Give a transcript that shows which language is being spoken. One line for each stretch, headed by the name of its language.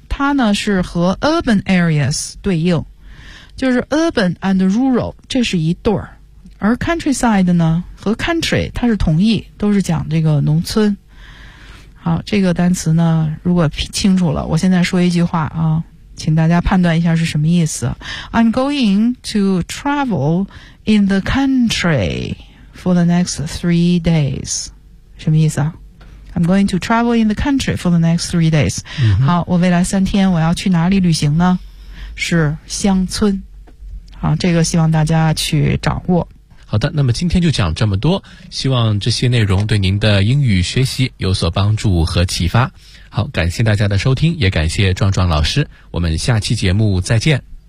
Chinese: 它呢是和 urban areas 对应。就是 urban and rural, 这是一对儿。而 countryside 呢和 country 它是同义，都是讲这个农村。好，这个单词呢如果清楚了，我现在说一句话啊，请大家判断一下是什么意思。
English: I'm going to travel in the country for the next 3 days.
Chinese: 什么意思啊？
English: I'm going to travel in the country for the next 3 days、嗯、
Chinese: 好，我未来三天我要去哪里旅行呢？是乡村。好，这个希望大家去掌握。好的，那么今天就讲这么多，希望这些内容对您的英语学习有所帮助和启发。好，感谢大家的收听，也感谢壮壮老师，我们下期节目再见。